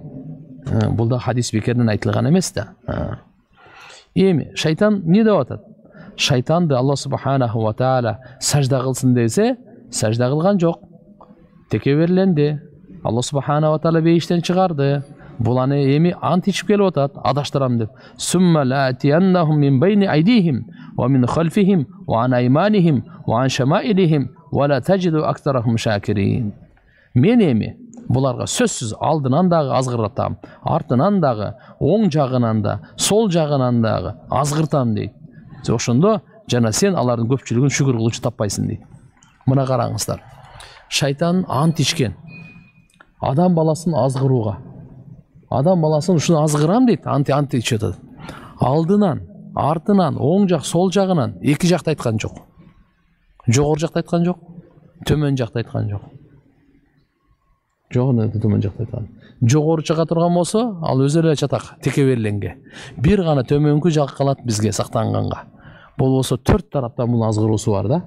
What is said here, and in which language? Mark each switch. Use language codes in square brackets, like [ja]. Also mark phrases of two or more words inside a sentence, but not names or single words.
[ky] Бул да хадис бекерден айтылган эмес да. Эми шайтан не деп атат? Шайтанды Алла [ar] سبحانه وتعالى [ky] сажда кылсын десе, сажда кылган жок. Текеберленди. Алла [ar] سبحانه وتعالى [ky] бейиштен чыгарды. Бул аны эми ант ичип келип атат, адаштырам деп. [ar] ثم لآتينهم من بين أيديهم ومن خلفهم وعن أيمانهم وعن شمائلهم ولا تجد أكثرهم شاكرين. [ky] Мен эми буларга сөзсүз алдынан дагы азгыртам, артынан дагы, оң жагынан да, сол жагынан дагы азгыртам дейт. Ошондо жана сен алардын көпчүлүгүн шүгүр кылуучу таппайсың дейт. Мына караңыздар. Шайтан ант ичкен. Адам баласын азгырууга. Адам баласын ушуну азгырам дейт, ант ичет. [kk] Алдынан, артынан, оң жақ, сол жағынан екі жақты айтқан жоқ. Жоғары жақты айтқан жоқ, төмен жақты айтқан жоқ. Төмен жақты айтқан. Жоғары жаққа тұрған болса, ал өзі жатақ, текеберленге. Bir ғана төменгі жақ қалады бізге сақтанғанға. Бұл болса төрт тараптан бұл азғырысы бар да.